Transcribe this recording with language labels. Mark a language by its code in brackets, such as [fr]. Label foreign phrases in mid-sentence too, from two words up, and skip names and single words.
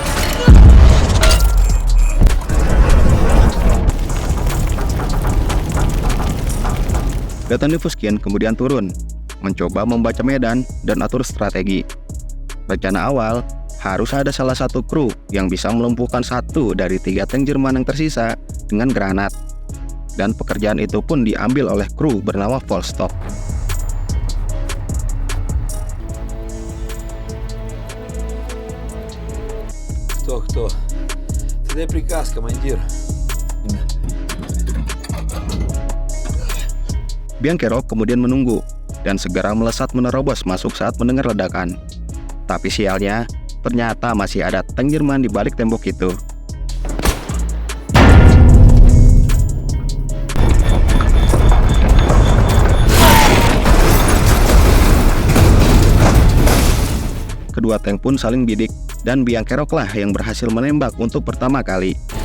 [id] Letnan Fuskin kemudian turun, mencoba membaca medan dan atur strategi. Rencana awal harus ada salah satu kru yang bisa melumpuhkan satu dari 3 tank Jerman yang tersisa dengan granat. Dan pekerjaan itu pun diambil oleh kru bernama Volstop. [ru] Кто Кто? Тебе приказ, командир. [id] Biancarok kemudian menunggu dan segera melesat menerobos masuk saat mendengar ledakan. Tapi sialnya, ternyata masih ada tank Jerman di balik tembok itu. Kedua tank pun saling bidik dan Biancarok lah yang berhasil menembak untuk pertama kali.